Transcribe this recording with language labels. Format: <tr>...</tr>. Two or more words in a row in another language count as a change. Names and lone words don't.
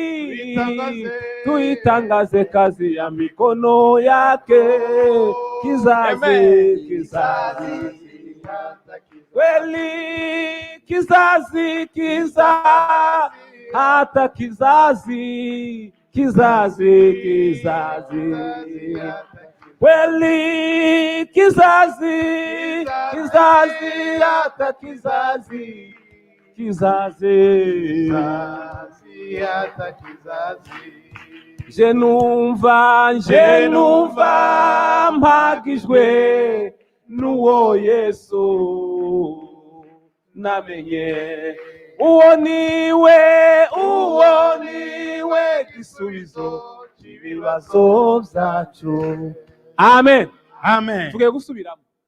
<sw>tuitangaze kazi ya mikono yake kizazi kweli kizazi hata kizazi kweli kizazi hata kizazi hata kizazi</sw> <rw>jenumva mpagijwe n'uwo Yesu namenye uwo niwe gisubizo cy'ibibazo byacu amen tugiye gusubiramo</rw>